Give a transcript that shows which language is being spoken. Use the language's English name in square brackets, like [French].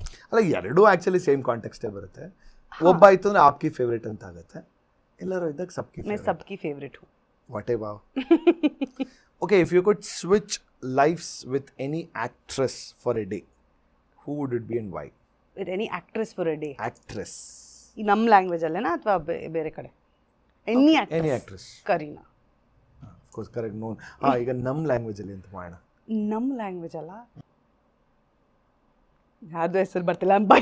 [Kannada] ಅಲ್ಲ, ಎರಡೂ actually same ಕಾಂಟೆಕ್ಸ್ಟೇ ಬರುತ್ತೆ. ಒಬ್ಬ ಆಯ್ತು ಅಂದ್ರೆ [Hindi] ಆಪ್ಕಿ ಫೇವ್ರೇಟ್ [Kannada] ಅಂತ ಆಗುತ್ತೆ. ಎಲ್ಲರೂ ಇದ್ದಾಗ [Hindi] ಸಬ್ಕಿ ಫೇವ್ರೇಟ್. मैं सबकी फेवरेट हूं. [English] What a wow. Okay, if you could switch lives with any actress for a day, who would it be and why? With any actress for a day? Actress. [Kannada] ಈ ನಮ್ಮ language ಅಲ್ಲೇನಾ ಅಥವಾ ಬೇರೆ ಕಡೆ? [English] Any actress. Any actress. Kareena. Of course, correct. Known. [Kannada] ಈಗ ನಮ್ಮ language ಅಲ್ಲಿ ಅಂತ ಮಾಡೋಣ. ನಮ್ಮ ಲ್ಯಾಂಗ್ವೇಜ್ ಅಲ್ಲ, ಯಾರ್ದು ಹೆಸರು ಬರ್ತಿಲ್ಲ.